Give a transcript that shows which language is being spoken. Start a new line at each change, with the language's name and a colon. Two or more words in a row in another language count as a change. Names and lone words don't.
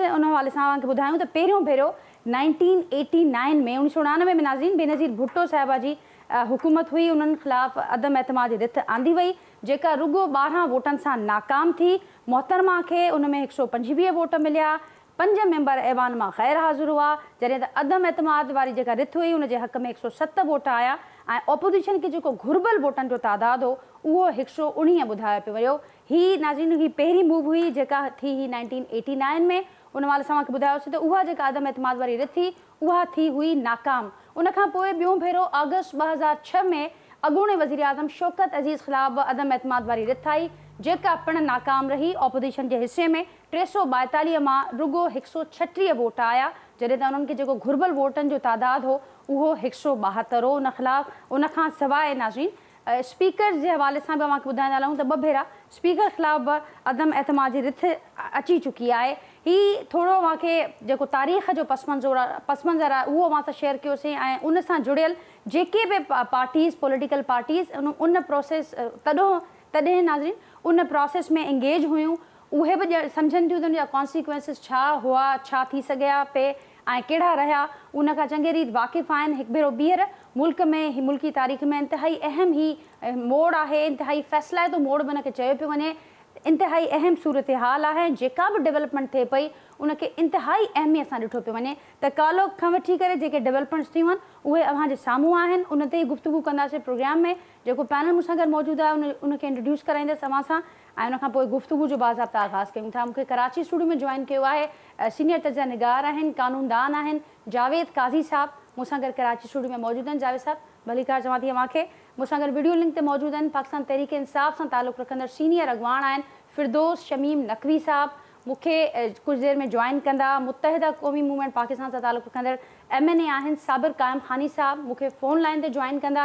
Sindhi: उन हवाले सां तव्हांखे ॿुधायूं त पहिरियों भेरो 1989 में 1999 में नाज़रीन बेनज़ीर भुट्टो साहिबा जी हुकूमत हुई, उन्हनि ख़िलाफ़ अदम एतमाद जी रिथ आंदी वई जेका रुगो 12 वोटनि सां नाकाम थी। मोहतरमा के उनमें 125 वोट मिलिया, 5 मेंबर ऐवान में गैर हाज़िर हुआ, जॾहिं त अदम एतमाद वारी जेका रिथ हुई उन जे हक़ में 107 वोट आया ऐं ऑपोजिशन के जो घुर्बल वोटन जो तादाद हो वो 119 ॿुधायो पियो वियो। ही नाज़रीन ही पहिरीं मूव हुई जेका थी ही 1989 में। उन वाले सां ॿुधायोसीं त उहा जेका अदम एतमाद वारी रिथ थी उहा थी हुई नाकाम। उन खां पोइ ॿियों भेरो अगस्त 2006 में अॻूणे वज़ीर आज़म शौकत अज़ीज़ ख़िलाफ़ अदम एतमाद वारी रिथ आई जेका पिण नाकाम रही। ऑपोजिशन के हिस्से में 342 मां रुगो 136 वोट आया, जॾहिं त उन्हनि खे जेको घुर्बल वोटनि जो तादाद हो उहो 172 हो उन ख़िलाफ़। उन खां सवाइ नाज़रीन
Urdu: اسپیکر کے حوالے سے بھی
Sindhi: अव्हांखे ॿुधाईंदा हलूं त 2 भेरा स्पीकर ख़िलाफ़ बि अदम एतमाद जी रिथ अची चुकी है। ही थोड़ो अव्हांखे जेको तारीख़ जो पसमंज़र आहे उहो अव्हां सां शेयर कयोसीं ऐं उन सां जुड़ियल जेके भी
English: parties political parties
Sindhi: उन प्रोसेस तॾहिं नाज़रीन उन प्रोसेस में एंगेज हुयूं, उहे भी सम्झनि थियूं त उनजा कॉन्सिक्वेंसिस छा हुआ, छा थी सघिया पे ऐं कहिड़ा रहिया, उन खां चङी रीति वाक़िफ़ आहिनि। हिकु भेरो ॿीहर मुल्क में ही मुल्की तारीख़ में इंतहाई अहम ही मोड़ आहे, इंतहाई फ़ैसिलाइतो मोड़ बि उनखे चयो पियो वञे।
Urdu: انتہائی اہم صورت حال ہے,
Sindhi: जेका भी डेवलपमेंट थे पई
Urdu: ان کے انتہائی اہمیت سے
Sindhi: ॾिठो पियो वञे त कालो खां वठी करे जेके डेवलपमेंट्स थियूं आहिनि उहे अव्हांजे साम्हूं आहिनि। उन ते ही गुफ्तगू कंदासीं प्रोग्राम में। जेको पैनल मूंसां गॾु मौजूदु आहे उनखे इंट्रोड्यूस कराईंदसि अव्हां सां ऐं उन खां पोइ गुफ्तगू जो बाज़ाब्ता आगाज़ कयूं था। मूंखे कराची स्टूडियो में
Urdu: جوائن کیا ہے
Sindhi: सीनियर तजज़िया निगार आहिनि, कानूनदान आहिनि जावेद काज़ी साहब, मूंसां गॾु कराची स्टूडियो में मौजूद आहिनि। जावेद साहब भलीकार चवां थी अव्हांखे। मूंसां गॾु वीडियो लिंक ते मौजूद आहिनि पाकिस्तान तहरीक इंसाफ़ सां ताल्लुक़ रखंदड़ सीनियर अॻवान आहिनि फिरदौस शमीम नकवी साहब, मूंखे कुछ देर में जॉइन कंदा मुत्तहिदा क़ौमी मूवमेंट पाकिस्तान से ताल्लुक़ रखंदड़ MNA आहिनि साबिर कायम खानी साहब, मूंखे फ़ोन लाइन ते जॉइन कंदा।